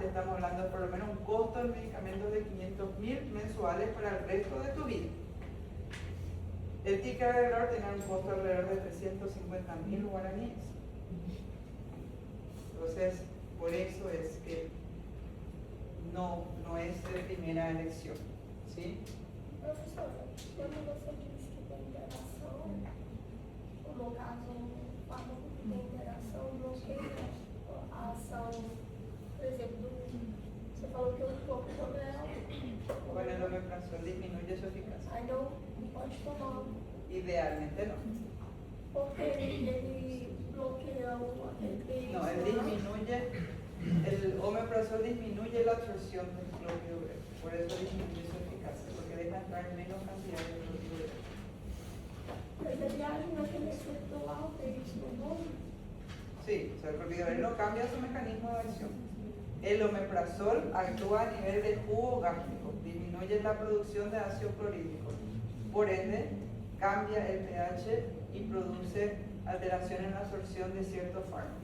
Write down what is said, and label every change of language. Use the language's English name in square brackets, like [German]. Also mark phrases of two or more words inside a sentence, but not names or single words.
[Spanish] Estamos hablando de por lo menos un costo de medicamentos de 500.000 mensuales para el resto de tu vida. El ticagrelor tiene un costo alrededor de 350.000 guaraníes. Entonces, por eso es que no es de primera elección. ¿Sí? [Portuguese] Professora, quando você disse que tem interação, no caso, o fármaco que tem interação bloqueia a ação, por exemplo, você falou que o clopidogrel, [Spanish] Bueno, el omeprazol disminuye su eficacia. [Portuguese] aí não pode tomar, [Spanish] Idealmente no. [Portuguese] porque ele bloqueia o ATP. [Spanish] No, el omeprazol disminuye la absorción del clopidogrel. Por eso disminuye su eficacia, porque deja entrar menos cantidad de clopidogrel. [Portuguese] Mas ele age naquele receptor alto, ele não. [Spanish] Sí, o sea, el clopidogrel no cambia su mecanismo de acción. El omeprazol actúa a nivel de jugo gástrico, disminuye la producción de ácido clorhídrico. Por ende, cambia el pH y produce alteración en la absorción de ciertos fármacos.